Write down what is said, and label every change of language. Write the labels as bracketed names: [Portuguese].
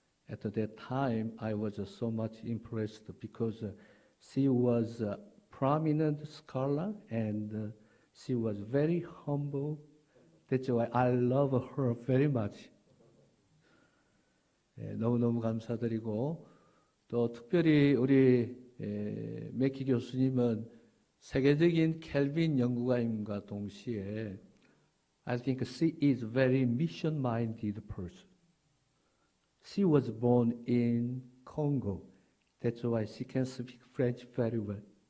[English] At that time, I was so much impressed because she was a prominent scholar and she was very humble. That's why I love her very much. [Korean] 너무너무 감사드리고, 또 특별히 우리 맥키 교수님은 세계적인 켈빈 연구가임과 동시에 [English] I think she is very mission-minded person. She was born in Congo. That's why she can speak French very well.